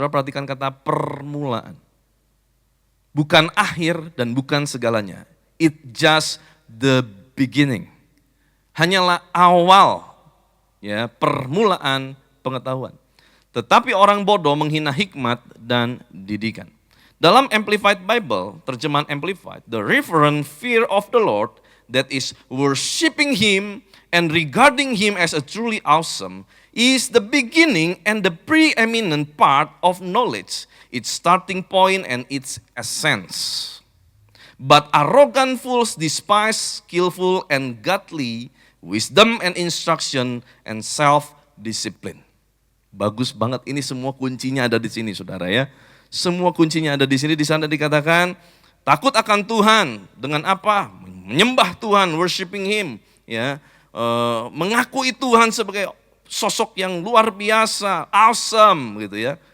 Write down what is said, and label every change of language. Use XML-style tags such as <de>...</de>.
<id>Saudara perhatikan kata permulaan. Bukan akhir dan bukan segalanya.</id> <en>It just the beginning.</en> <id>Hanyalah awal, ya, permulaan pengetahuan. Tetapi orang bodoh menghina hikmat dan didikan. Dalam Amplified Bible, terjemahan Amplified,</id> <en>the reverent fear of the Lord, that is worshiping Him and regarding Him as a truly awesome, is the beginning and the preeminent part of knowledge, its starting point and its essence. But arrogant fools despise skillful and godly wisdom and instruction and self-discipline.</en> <id>Bagus banget, ini semua kuncinya ada di sini saudara ya. Semua kuncinya ada di sini. Di sana dikatakan takut akan Tuhan dengan apa? Menyembah Tuhan,</id> <en>worshiping Him,</en> <id>ya, mengakui Tuhan sebagai sosok yang luar biasa, awesome, gitu ya.</id>